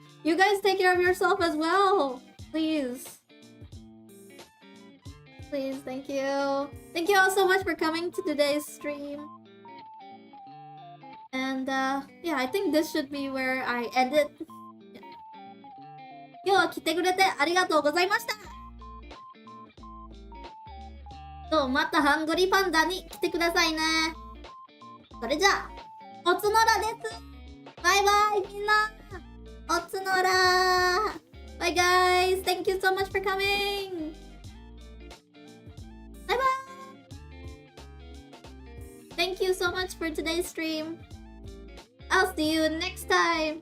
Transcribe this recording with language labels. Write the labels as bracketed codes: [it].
[en] You guys take care of yourself as well, please. Please, thank you. Thank you all so much for coming to today's stream. And yeah, I think this should be where I end it. [ja] 今日は来てくれてありがとうございました。と、またハングリーパンダに来てくださいね。それじゃあ、おつのらです。バイバイみんな。おつのら。 [en] Bye guys. Thank you so much for coming. Bye bye. Thank you so much for today's stream. I'll see you next time.